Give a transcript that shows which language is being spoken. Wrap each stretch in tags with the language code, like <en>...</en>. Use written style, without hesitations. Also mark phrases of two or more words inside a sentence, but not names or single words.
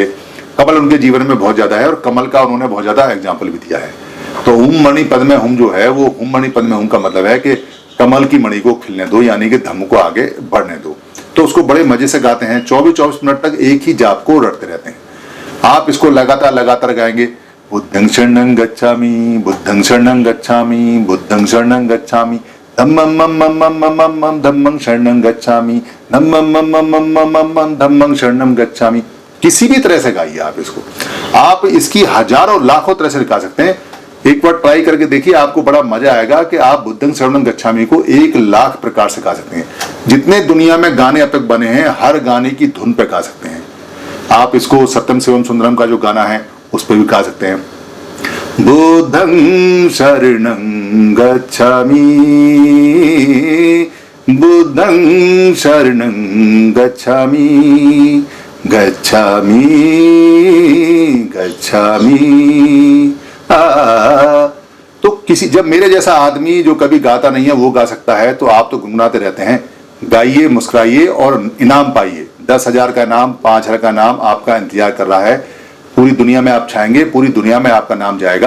<hi>कमल उनके जीवन में बहुत ज्यादा है और कमल का उन्होंने बहुत ज्यादा एग्जाम्पल भी दिया है। तो</hi> <sa>हुम मणि पद्मे हुम</sa> <hi>जो है वो</hi> <sa>हुम मणि पद्मे हुम</sa> <hi>का मतलब है कि कमल की मणि को खिलने दो, यानी कि धम्म को आगे बढ़ने दो। तो उसको बड़े मजे से गाते हैं, 24-24 मिनट तक एक ही जाप को रटते रहते हैं। आप इसको लगातार गाएंगे,</hi> <pi>बुद्धं शरणं गच्छामि, बुद्धं शरणं गच्छामि, बुद्धं शरणं गच्छामि, धम्मं मम धम्मं शरणं गच्छामि, धम्मं मम धम्मं शरणं गच्छामि।</pi> <hi>किसी भी तरह से गाइए आप इसको, आप इसकी हजारों लाखों तरह से गा सकते हैं। एक बार ट्राई करके देखिए, आपको बड़ा मजा आएगा कि आप</hi> <pi>बुद्धं शरणं गच्छामि</pi> <hi>को 1 लाख प्रकार से गा सकते हैं। जितने दुनिया में गाने अब तक बने हैं हर गाने की धुन पे गा सकते हैं। आप इसको सत्यम शिवम सुंदरम का जो गाना है उस पर भी गा सकते हैं।</hi> <pi>बुद्धं शरणं गच्छामि, बुद्धं शरणं गच्छामि, गच्छामि गच्छामि।</pi> <hi>तो जब मेरे जैसा आदमी जो कभी गाता नहीं है वो गा सकता है, तो आप तो गुनगुनाते रहते हैं। गाइए, मुस्कुराइए और इनाम पाइए। 10,000 का इनाम, 5,000 का इनाम आपका इंतजार कर रहा है। पूरी दुनिया में आप छाएंगे, पूरी दुनिया में आपका नाम जाएगा।</hi>